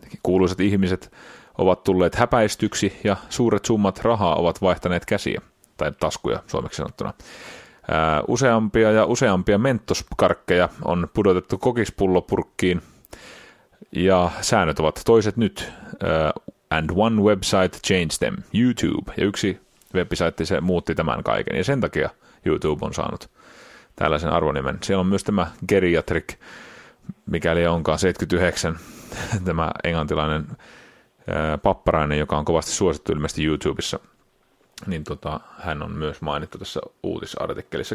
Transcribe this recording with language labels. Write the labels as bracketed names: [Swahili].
[Finnish] Kuuluiset ihmiset ovat tulleet häpäistyksi ja suuret summat rahaa ovat vaihtaneet käsiä, tai taskuja suomeksi sanottuna. Useampia ja useampia mentoskarkkeja on pudotettu kokispullopurkkiin ja säännöt ovat toiset nyt. [English] And one website changed them, YouTube. [Finnish] Ja yksi webisaitti se muutti tämän kaiken ja sen takia YouTube on saanut tällaisen arvonimen. Siellä on myös tämä geriatrik, mikäli onkaan 79, tämä englantilainen papparainen, joka on kovasti suosittu ilmeisesti YouTubessa, niin tota, hän on myös mainittu tässä uutisartikkelissa.